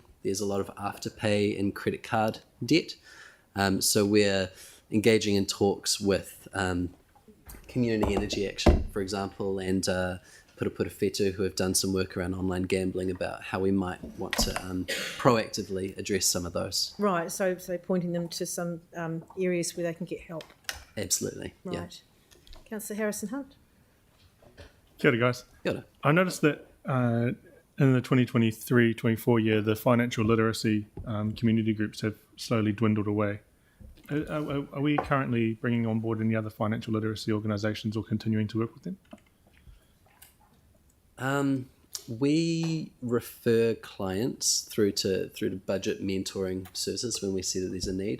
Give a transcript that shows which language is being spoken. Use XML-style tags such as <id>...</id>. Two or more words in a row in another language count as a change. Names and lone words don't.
<en>There's a lot of afterpay and credit card debt. So we're engaging in talks with Community Energy Action, for example, and Purapura Whetū, who have done some work around online gambling about how we might want to proactively address some of those. Right, so pointing them to some areas where they can get help. Absolutely, right. Yeah. Councillor Harrison Hunt.</en> <mi>Kia ora, guys. Kia ora.</mi> <en>I noticed that in the 2023-24 year, the financial literacy community groups have slowly dwindled away. Are we currently bringing on board any other financial literacy organisations or continuing to work with them? We refer clients through to budget mentoring services when we see that there's a need.</en>